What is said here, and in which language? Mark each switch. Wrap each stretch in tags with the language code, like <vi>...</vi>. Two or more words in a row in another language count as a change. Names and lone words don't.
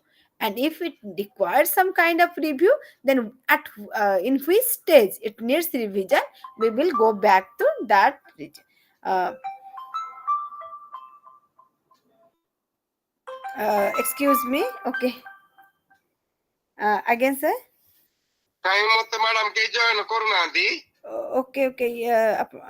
<en>And if it requires some kind of review, then at in which stage it needs revision, we will go back to that region. Uh, excuse me. Okay. Again, sir.</en> <or>କାହିଁ ମତେ ମ୍ୟାଡାମ କେହି ଜଏନ କରୁନାହାନ୍ତି?</or> <en>Okay, okay. Yeah.</en>